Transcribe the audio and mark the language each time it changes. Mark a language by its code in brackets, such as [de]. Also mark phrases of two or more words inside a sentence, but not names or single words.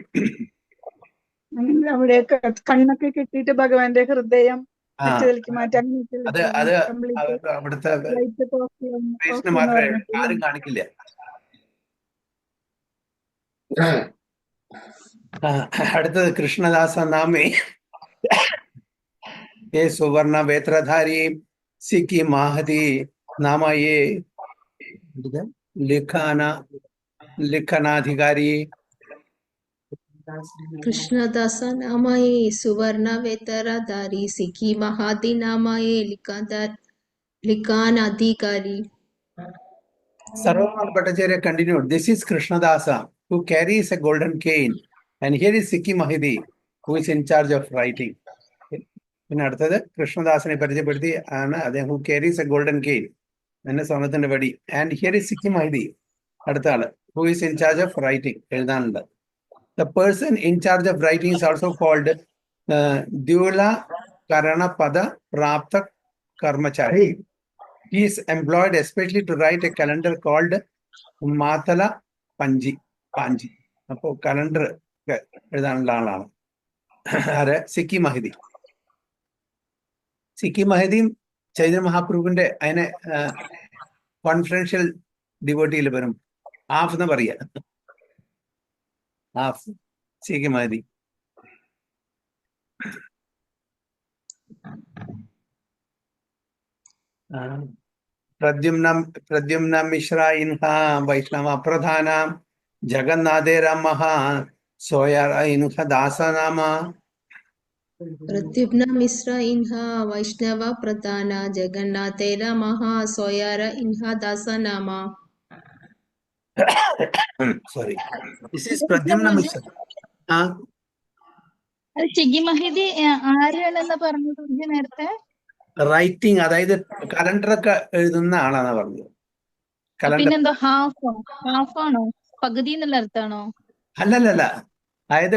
[ml] അവിടെ കണ്ണൊക്കെ കെട്ടിയിട്ട് ഭഗവാന്റെ ഹൃദയം അത് അവിടുത്തെ മാത്രമേ ആരും കാണിക്കില്ല. [bn] അടുത്തത് কৃষ্ণদাস নামে এ সুবর্ণ বেত্রধারী সিক্কী মহতী নাম এ লিখনাধিকারী. কৃষ্ণদাস নাময়ে সুবর্ণ বেতরধারী সিখি মহাতি নাময়ে লিখানাধিকারী. [en] Sarvabhauma Bhattacharya continued, "This is Krishnadasa who carries a golden cane, and here is Sikhi Mahidi who is in charge of writing." [ml] പിന്നെ അടുത്തത് കൃഷ്ണദാസനെ പരിചയപ്പെടുത്തി ആണ് അദ്ദേഹം [en] who carries a golden cane, [ml] എന്നെ സ്വർണത്തിന്റെ വടി. [en] and here is [ml] സിക്കി മഹദി, അടുത്ത ആള് [en] who is in charge of writing, [ml] എഴുതാനുണ്ട്. [en] The person in charge of writing is also called Dyula Karana Pada Prapta Karmachari. He is employed especially to write a calendar called Matala Panji. [ml] അപ്പോൾ കലണ്ടർ എഴുതാനുള്ള ആളാണ്. ആര്? സിക്കി മഹദി. സിക്കി മഹദിയും ചൈതന്യ മഹാപ്രഭുവിന്റെ അതിനെ [en] confidential devoteeയിൽ [ml] വരും. ഹാഫ് എന്ന് പറയുക. ഹാഫ് സിക്കി മഹദി. [bn] প্রদ্যুম্ন মিশ্র ইনহ বৈষ্ণব প্রধান জগন্নাথে রমঃ সোয়র ইনহ দাসনাম. প্রদ্যুম্ন মিশ্র ইন্হা বৈষ্ণব প্রধান জগন্নাথের মহা সোয়ার ইন্হা দাস নামা. [en] Sorry, this is Pradyumna Mishra. [ml] ചിഗി മഹിദി ആരാണെന്ന് പറഞ്ഞത് നേരത്തെ? റൈറ്റിംഗ്, അതായത് കലണ്ടറൊക്കെ എഴുതുന്ന ആളാണ് പറഞ്ഞത്. പിന്നെന്തോ ഹാഫാണോ, പകുതി എന്നുള്ള അർത്ഥാണോ? അല്ലല്ല, അതായത്